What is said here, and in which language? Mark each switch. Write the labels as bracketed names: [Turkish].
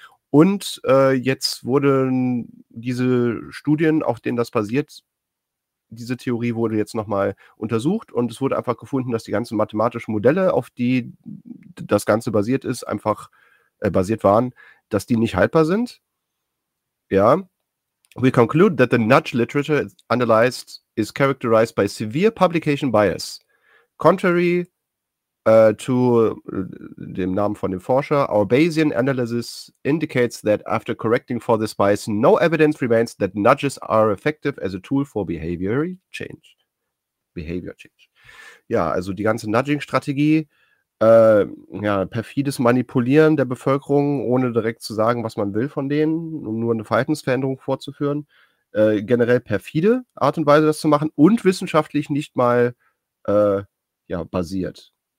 [German] Und jetzt wurden diese Studien, auf denen das basiert, diese Theorie wurde jetzt nochmal untersucht und es wurde einfach gefunden, dass die ganzen mathematischen Modelle, auf die das Ganze basiert ist, einfach basiert waren, dass die nicht haltbar sind. Ja. [English] We conclude that the nudge literature analyzed is characterized by severe publication bias. Contrary to [German] dem Namen von dem Forscher, [English] our Bayesian analysis indicates that after correcting for this bias, no evidence remains that nudges are effective as a tool for behavior change. [German] Ja, also die ganze Nudging-Strategie, ja, perfides Manipulieren der Bevölkerung, ohne direkt zu sagen, was man will von denen, um nur eine Verhaltensveränderung vorzuführen, generell perfide Art und Weise, das zu machen und wissenschaftlich nicht mal ja, basiert.